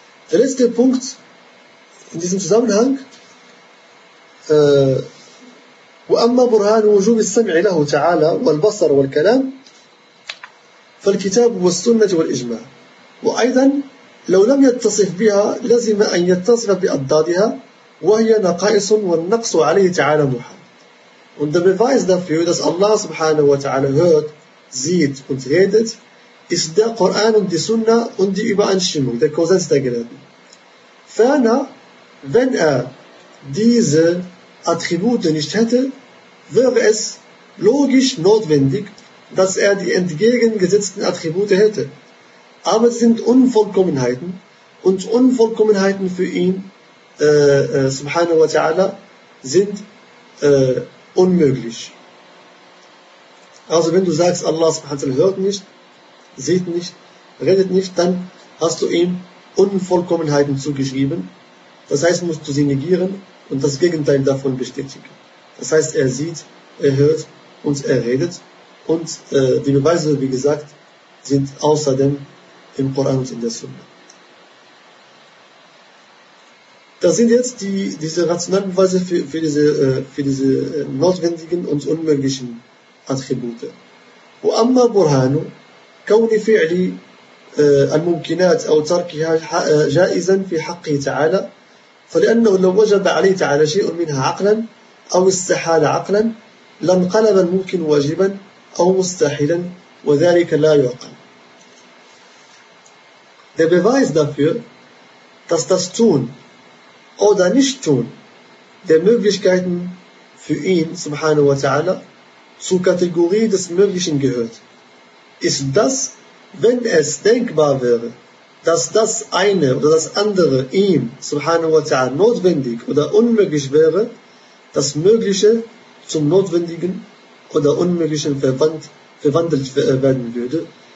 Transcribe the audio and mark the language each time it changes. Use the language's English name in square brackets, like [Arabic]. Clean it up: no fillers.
[German] Der letzte Punkt in diesem Zusammenhang, [Arabic] وَأَمَّا بُرْهَانُ وَجُوبِ السَّمْعِ لَهُ تَعَالَى وَالْبَصَرُ وَالْكَلَامِ فَالْكِتَابُ وَالسُّنَّةِ وَالْإِجْمَعِ. وأيضا لو لم يتصف بها لزم أن يتصف بأضدادها وهي نقائص والنقص عليه تعالى محمد. [German] Und der Beweis dafür, dass Allah subhanahu wa ta'ala hört, sieht und redet, ist der Koran und die Sunna und die Übereinstimmung, der Konsens der Gelehrten. Ferner, wenn er diese Attribute nicht hätte, wäre es logisch notwendig, dass er die entgegengesetzten Attribute hätte. Aber es sind Unvollkommenheiten, und Unvollkommenheiten für ihn, [Arabic] subhanahu wa ta'ala, [German] sind unmöglich. Also wenn du sagst, Allah [Arabic] subhanahu wa ta'ala [German] hört nicht, sieht nicht, redet nicht, dann hast du ihm Unvollkommenheiten zugeschrieben. Das heißt, musst du sie negieren und das Gegenteil davon bestätigen. Das heißt, er sieht, er hört und er redet. Und die Beweise, wie gesagt, sind außerdem im Koran und in der Sunna. Das sind jetzt diese rationalen Beweise für diese notwendigen und unmöglichen Attribute. [Arabic] وأما برهان كون فعل الممكنات أو تركها جائزا في حقه تعالى فلأنه لو وجب عليه تعالى شيء منها عقلا أو استحال عقلا لانقلب الممكن واجبا أو مستحيلا وذلك لا يعقل. [German] Der Beweis dafür, dass das Tun oder Nicht-Tun der Möglichkeiten für ihn, [Arabic] subhanahu wa ta'ala, [German] zur Kategorie des Möglichen gehört, ist das, wenn es denkbar wäre, dass das eine oder das andere ihm, subhanahu wa ta'ala, notwendig oder unmöglich wäre, das Mögliche zum Notwendigen oder Unmöglichen verwandelt werden würde.